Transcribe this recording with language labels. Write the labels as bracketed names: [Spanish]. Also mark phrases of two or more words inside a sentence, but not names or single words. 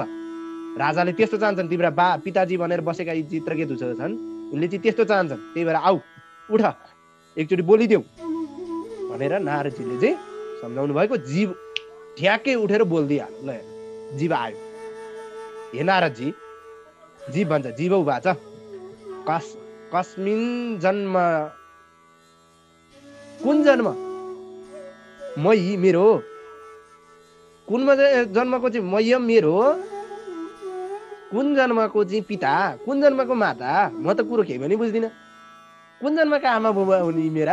[Nepali] राजाले त्यस्तो चाहन्छन्, तिम्रा पिताजी भनेर बसेका यी चित्रकेतु छन्, उनले चाहिँ त्यस्तो चाहन्छन्। त्यही भएर आऊ, उठ, एकचोटि बोलिदेऊ भनेर नारदजीले चाहिँ सम्झाउनु भएको। जीव ठ्याक्कै उठेर बोलिदिइहाल्यो। ल, जीव आयो। हे नारदजी, जीव भन्छ, [Sanskrit] जीव उवाच कस्मिन् जन्म, [Nepali] कुन जन्म? मयि मेरो, कुन जन्मको चाहिँ मयम मेरो, कुन जन्मको चाहिँ पिता, कुन जन्मको माता? म त कुरो केही पनि बुझ्दिनँ। कुन जन्मका आमा बुबा हुन् मेरा?